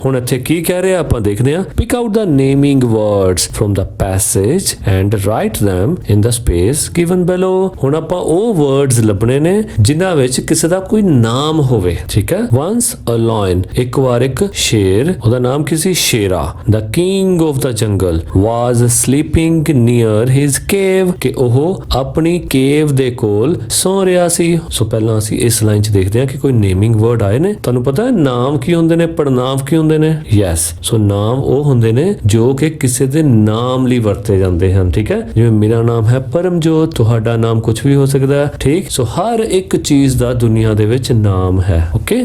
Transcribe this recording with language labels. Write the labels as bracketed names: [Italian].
[Punjabi] ਹੁਣ ਇੱਥੇ ਕੀ ਕਹਿ ਰਿਹਾ ਆਪਾਂ ਦੇਖਦੇ ਹਾਂ। [English] Pick out the naming words from the passage and write them in the space given below। [Punjabi] ਹੁਣ ਆਪਾਂ ਉਹ ਵਰਡਸ ਲੱਭਣੇ ਨੇ ਜਿਨ੍ਹਾਂ ਵਿੱਚ ਕਿਸੇ ਦਾ ਕੋਈ ਨਾਮ ਹੋਵੇ, ਠੀਕ ਹੈ। [English] once a lion, [Punjabi] ਇੱਕ ਵਾਰ ਇੱਕ ਸ਼ੇਰ, ਉਹਦਾ ਨਾਮ ਕਿਸੇ ਸ਼ੇਰਾ। [English] the king of the jungle was sleeping near his cave, [Punjabi] ਕਿ ਉਹ ਆਪਣੀ ਕੇਵ ਦੇ ਕੋਲ ਸੌ ਰਿਹਾ ਸੀ। ਸੋ ਪਹਿਲਾਂ ਅਸੀਂ ਇਸ ਲਾਈਨ 'ਚ ਦੇਖਦੇ ਹਾਂ ਕਿ ਕੋਈ ਨੇਮਿੰਗ ਵਰਡ ਆਏ ਨੇ। ਤੁਹਾਨੂੰ ਪਤਾ ਹੈ ਨਾਮ ਕੀ ਹੁੰਦੇ ਨੇ, ਪੜਨਾਮ ਕੀ ਹੁੰਦੇ ਨੇ? ਯੈਸ। ਸੋ ਨਾਮ ਉਹ ਹੁੰਦੇ ਨੇ ਜੋ ਕਿ ਕਿਸੇ ਦੇ ਨਾਮ ਲਈ ਵਰਤੇ ਜਾਂਦੇ ਹਨ, ਠੀਕ ਹੈ। ਜਿਵੇਂ ਮੇਰਾ ਨਾਮ ਹੈ ਪਰਮਜੋਤ, ਤੁਹਾਡਾ ਨਾਮ ਕੁਝ ਵੀ ਹੋ ਸਕਦਾ ਹੈ, ਠੀਕ। ਸੋ ਹਰ ਇੱਕ ਚੀਜ਼ ਦਾ ਦੁਨੀਆ ਦੇ ਵਿੱਚ ਨਾਮ ਹੈ, ਓਕੇ।